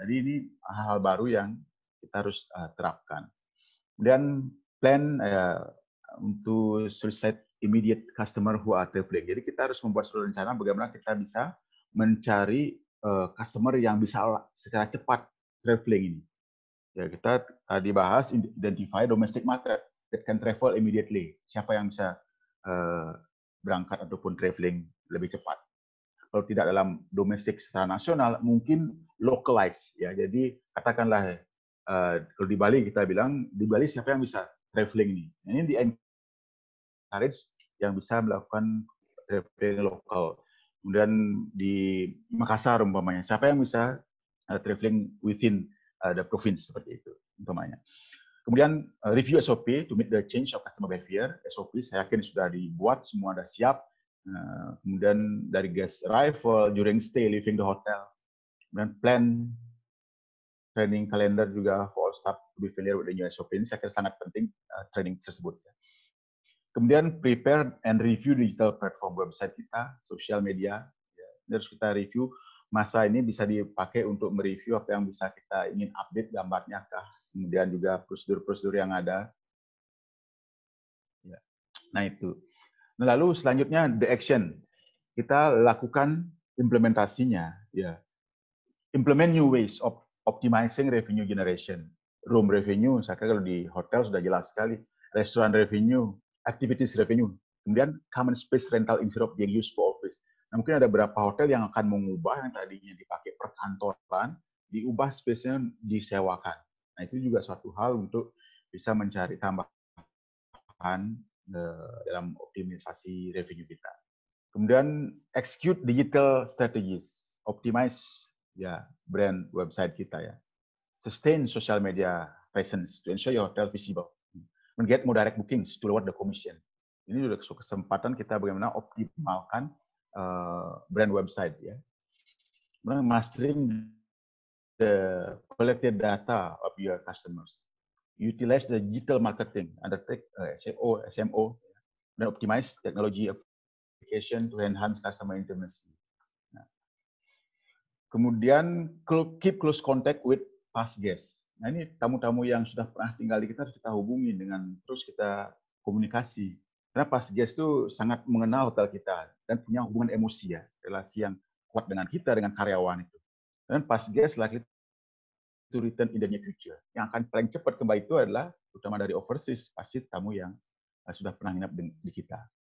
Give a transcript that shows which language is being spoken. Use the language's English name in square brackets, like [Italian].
[Indonesian] Jadi ini hal-hal baru yang kita harus terapkan. [English] Kemudian plan untuk solicit immediate customer who are traveling. [Indonesian] Jadi kita harus membuat suatu rencana bagaimana kita bisa mencari customer yang bisa secara cepat traveling ini. Ya, kita tadi bahas [English] identify domestic market that can travel immediately. [Indonesian] Siapa yang bisa berangkat ataupun traveling lebih cepat. Kalau tidak dalam domestik secara nasional, mungkin localize ya. Jadi katakanlah kalau di Bali kita bilang di Bali siapa yang bisa traveling ini? Ini di encourage yang bisa melakukan traveling lokal. Kemudian di Makassar umpamanya, siapa yang bisa traveling [English] within the province [Indonesian] seperti itu umpamanya. [English] Kemudian review SOP to meet the change of customer behavior. [Indonesian] SOP saya yakin sudah dibuat, semua sudah siap. [English] Kemudian dari guest arrival, during stay, leaving the hotel. Kemudian plan training calendar juga for all staff to be familiar with the new SOP. [Indonesian] Ini saya kira sangat penting training tersebut. Kemudian [English] prepare and review digital platform website [Indonesian] kita, sosial media. Ini harus kita review. Masa ini bisa dipakai untuk mereview apa yang bisa kita ingin update gambarnya kah. Kemudian juga prosedur-prosedur yang ada. Ya. Nah itu. Nah, lalu selanjutnya the action. Kita lakukan implementasinya. [English] Ya. Implement new ways of optimizing revenue generation. [Indonesian] Room revenue, saya kira kalau di hotel sudah jelas sekali. [English] Restaurant revenue, activities revenue. Kemudian common space rental instead of being used for office. [Indonesian] Nah, mungkin ada beberapa hotel yang akan mengubah yang tadinya dipakai perkantoran, diubah space-nya disewakan. Nah, itu juga suatu hal untuk bisa mencari tambahan dalam optimisasi revenue kita. [English] Kemudian execute digital strategies, optimize ya brand website kita ya. Sustain social media presence to ensure your hotel visible. And get more direct bookings to lower the commission. [Indonesian] Ini juga kesempatan kita bagaimana optimalkan brand website ya. [English] Kemudian mastering the collected data of your customers. Utilize the digital marketing, undertake SEO, SMO, dan optimize technology application to enhance customer intimacy. Nah. Kemudian keep close contact with past guests. [Indonesian] Nah, ini tamu-tamu yang sudah pernah tinggal di kita harus kita hubungi dengan terus kita komunikasi. Karena past guest itu sangat mengenal hotel kita dan punya hubungan emosi ya, relasi yang kuat dengan kita, dengan karyawan itu. [English] Dan past guest likely to return in the near future. [Indonesian] Yang akan paling cepat kembali itu adalah terutama dari overseas, pasti tamu yang sudah pernah nginap di kita.